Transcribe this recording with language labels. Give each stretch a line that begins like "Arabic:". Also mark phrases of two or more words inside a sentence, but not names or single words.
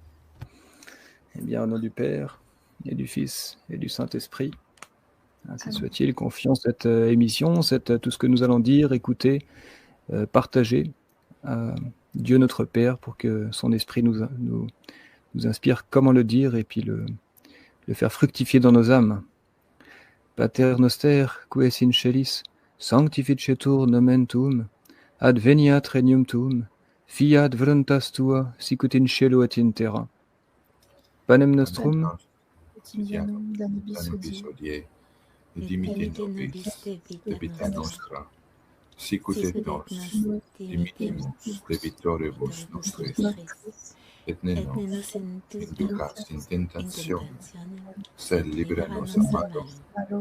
French: Eh bien, au nom du Père, et du Fils et du Saint-Esprit. Ainsi soit-il, confions cette émission, tout ce que nous allons dire, écouter, partager à Dieu notre Père pour que son Esprit nous inspire comment le dire et puis le faire fructifier dans nos âmes.
Latin: Pater noster, qui es in celis, sanctificetur nomen tuum, adveniat regnum tuum, fiat voluntas tua, sicut in cielo et in terra. Panem nostrum, quotidianum da nobis hodie, et dimitte nobis debita nostra, sicut et nos dimittimus debitoribus nostris, et ne nos inducas in tentationem, sed libera nos a malo.